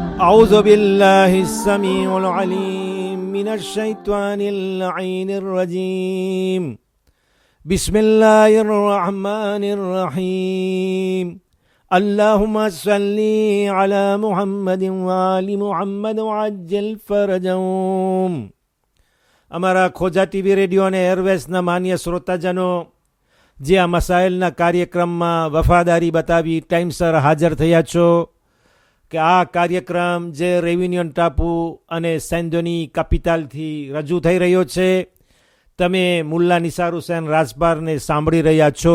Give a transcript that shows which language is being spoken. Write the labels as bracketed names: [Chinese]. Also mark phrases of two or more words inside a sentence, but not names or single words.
[Arabic] أعوذ بالله السميع العليم من الشيطان اللعين الرجيم بسم الله الرحمن الرحيم اللهم صل على محمد وآل محمد وعجل فرجهم. [Gujarati] અમારા ખોજા ટીવી રેડિયો અને એરવેસના માન્ય શ્રોતાજનો જે આ મસાઇલના કાર્યક્રમમાં વફાદારી બતાવી ટાઈમસર હાજર થયા છો, કે આ કાર્યક્રમ જે રેવિન્યુન ટાપુ અને સેન્ડોની કેપિટલથી રજૂ થઈ રહ્યો છે, તમે મુલ્લા નિસાર હુસૈન રાજપારને સાંભળી રહ્યા છો.